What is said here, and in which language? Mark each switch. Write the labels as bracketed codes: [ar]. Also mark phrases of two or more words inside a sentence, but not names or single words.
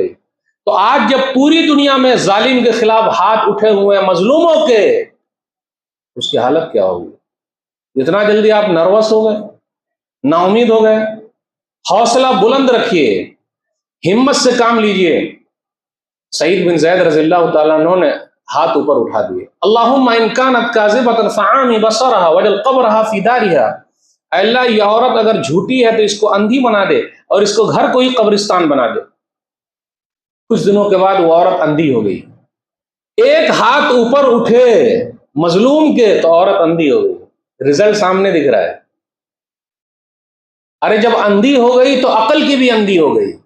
[hi] तो आज जब पूरी दुनिया में जालिम के खिलाफ हाथ उठे हुए हैं मजलूमों के, उसकी हालत क्या होगी। इतना जल्दी आप नर्वस हो गए, नाउमीद हो गए। हौसला बुलंद रखिए, हिम्मत से काम लीजिए। सईद बिन ज़ैद [ar] رضي الله تعالى عنه [hi] ने हाथ ऊपर उठा दिए, [ar] اللهم إن كانت كاذبة فأعم بصرها واجعل قبرها في دارها, [hi] अल्लाह ये औरत अगर झूठी है तो इसको अंधी बना दे और इसको घर को ही कब्रिस्तान बना दे। कुछ दिनों के बाद वो औरत अंधी हो गई। एक हाथ ऊपर उठे मजलूम के तो औरत अंधी हो गई। रिजल्ट सामने दिख रहा है। अरे जब अंधी हो गई तो अकल की भी अंधी हो गई।